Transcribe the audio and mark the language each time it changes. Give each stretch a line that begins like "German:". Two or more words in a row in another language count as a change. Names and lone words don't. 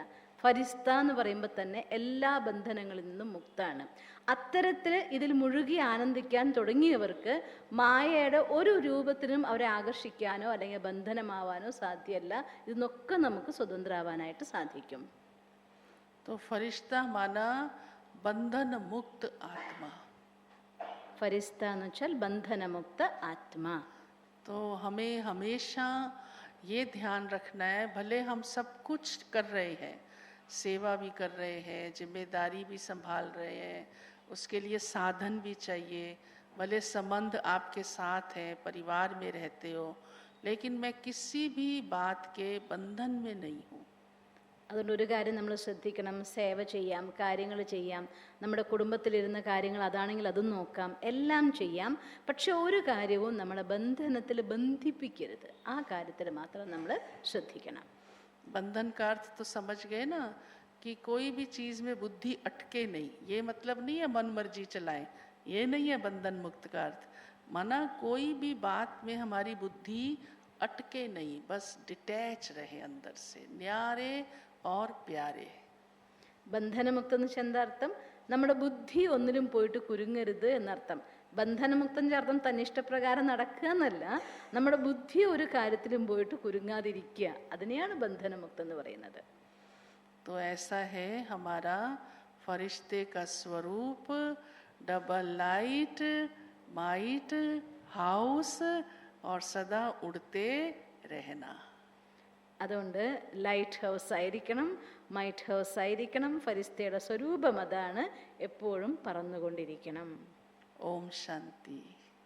Malayalam: ഫരിസ്ത എന്ന് പറയുമ്പോൾ തന്നെ എല്ലാ ബന്ധനങ്ങളിൽ നിന്നും മുക്താണ്. അത്തരത്തിൽ ഇതിൽ മുഴുകി ആനന്ദിക്കാൻ തുടങ്ങിയവർക്ക് മായയുടെ ഒരു രൂപത്തിനും അവരെ ആകർഷിക്കാനോ അല്ലെങ്കിൽ ബന്ധനമാവാനോ സാധ്യമല്ല. ഇതിനൊക്കെ നമുക്ക് സ്വതന്ത്രമാവാനായിട്ട് സാധിക്കും.
Hindi: तो फरिश्ता माना बंधन मुक्त आत्मा।
Malayalam: ഫരിസ്ത എന്ന് വെച്ചാൽ ബന്ധനമുക്ത ആത്മാ.
Hindi: तो हमें हमेशा ये ध्यान रखना है, भले हम सब कुछ कर रहे हैं, सेवा भी कर रहे हैं, जिम्मेदारी भी संभाल रहे हैं, उसके लिए साधन भी चाहिए, भले संबंध आपके साथ है, परिवार में रहते हो, लेकिन मैं किसी भी बात के बंधन में नहीं हूँ।
Malayalam: അതുകൊണ്ട് ഒരു കാര്യം നമ്മൾ ശ്രദ്ധിക്കണം, സേവ ചെയ്യാം, കാര്യങ്ങൾ ചെയ്യാം, നമ്മുടെ കുടുംബത്തിലിരുന്ന കാര്യങ്ങൾ അതാണെങ്കിൽ അതും നോക്കാം, എല്ലാം ചെയ്യാം. പക്ഷെ ഒരു കാര്യവും നമ്മളെ ബന്ധനത്തിൽ ബന്ധിപ്പിക്കരുത്. ആ കാര്യത്തിൽ മാത്രം നമ്മൾ ശ്രദ്ധിക്കണം.
Hindi: बंधन का अर्थ तो समझ गए ना, कि कोई भी चीज में बुद्धि अटके नहीं। ये मतलब नहीं है मन मर्जी चलाएं, ये नहीं है बंधन मुक्त का अर्थ। माना कोई भी बात में हमारी बुद्धि अटके नहीं, बस डिटैच रहे अंदर से, न्यारे और प्यारे।
Malayalam: ബന്ധനമുക്തം എന്ന് വെച്ചാൽ എന്താ അർത്ഥം? നമ്മുടെ ബുദ്ധി ഒന്നിലും പോയിട്ട് കുരുങ്ങരുത് എന്നർത്ഥം. ബന്ധനമുക്തൻ്റെ അർത്ഥം തന്നിഷ്ടപ്രകാരം നടക്കുക എന്നല്ല, നമ്മുടെ ബുദ്ധി ഒരു കാര്യത്തിലും പോയിട്ട് കുരുങ്ങാതിരിക്കുക, അതിനെയാണ് ബന്ധനമുക്തം എന്ന് പറയുന്നത്.
Hindi: तो ऐसा है हमारा फरिश्ते का स्वरूप,
English: double light might house
Hindi: और सदा उड़ते रहना.
Malayalam: അതുകൊണ്ട്
English: light house
Malayalam: ആയിരിക്കണം,
English: might house
Malayalam: ആയിരിക്കണം. ഫരിസ്തയുടെ സ്വരൂപം അതാണ്, എപ്പോഴും പറന്നുകൊണ്ടിരിക്കണം.
Hindi: ओम शांति.